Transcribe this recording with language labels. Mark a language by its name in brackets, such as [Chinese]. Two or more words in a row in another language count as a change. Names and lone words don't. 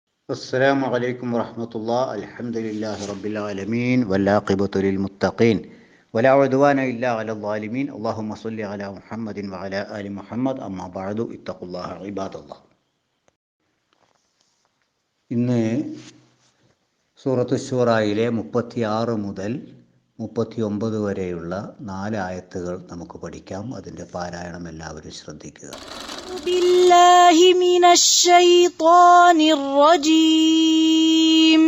[Arabic] السلام عليكم ورحمة الله. الحمد لله رب العالمين والعاقبة للمتقين ولا عدوان إلا على الظالمين. اللهم صل على محمد وعلى آل محمد. أما بعد اتقوا الله عباد الله. [Malayalam] ഇന്ന് സൂറത്തു ശൂറായിലെ 36 മുതൽ 39 വരെയുള്ള 4 ആയത്തുകൾ നമുക്ക് പഠിക്കാം. അതിൻ്റെ പാരായണം എല്ലാവരും ശ്രദ്ധിക്കുക. [Arabic] بالله من الشيطان الرجيم.